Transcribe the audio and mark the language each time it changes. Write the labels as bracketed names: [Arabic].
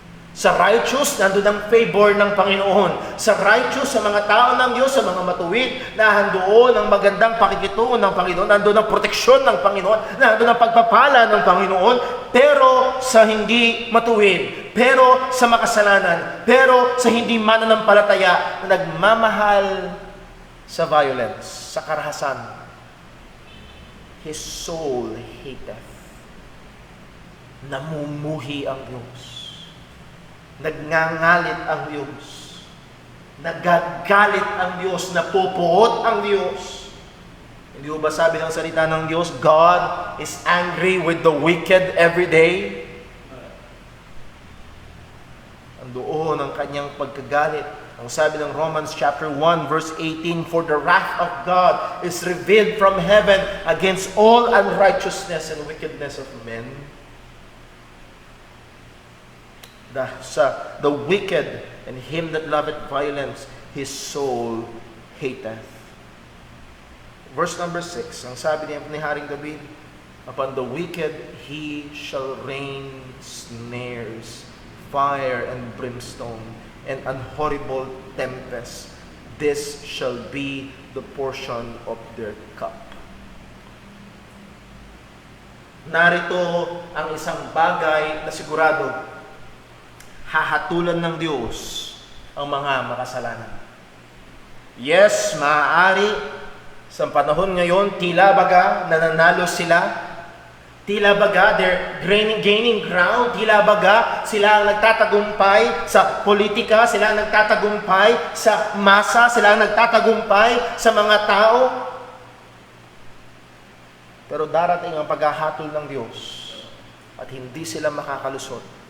[Filipino] Sa righteous, nandun ang favor ng Panginoon. Sa righteous, sa mga tao ng Diyos, sa mga matuwid, nahandoon ang magandang pakikitungo ng Panginoon, nandun ang proteksyon ng Panginoon, nandun ang pagpapala ng Panginoon, pero sa hindi matuwid, pero sa makasalanan, pero sa hindi mananampalataya, na nagmamahal sa violence, sa karahasan, [English] his soul hateth. [Filipino] Namumuhi ang Diyos. Nagngangalit ang Diyos. Nagagalit ang Diyos. Napupuot ang Diyos. Hindi ba sabi ng salita ng Diyos, [English] God is angry with the wicked every day? [Filipino] Andoon ang kanyang pagkagalit. Ang sabi ng [English] Romans chapter 1 verse 18, for the wrath of God is revealed from heaven against all unrighteousness and wickedness of men. The wicked and him that loveth violence, his soul hateth. Verse number 6, [Filipino] ang sabi ni Haring David, [English] upon the wicked he shall rain snares, fire and brimstone, and an horrible tempest. This shall be the portion of their cup. [Filipino] Narito ang isang bagay na sigurado, hahatulan ng Diyos ang mga makasalanan. Yes, maaari sa panahon ngayon, tila baga nananalo sila. Tila baga, [English] they're gaining ground. [Filipino] Tila baga, sila ang nagtatagumpay sa politika, sila ang nagtatagumpay sa masa, sila ang nagtatagumpay sa mga tao. Pero darating ang paghahatol ng Diyos at hindi sila makakalusot.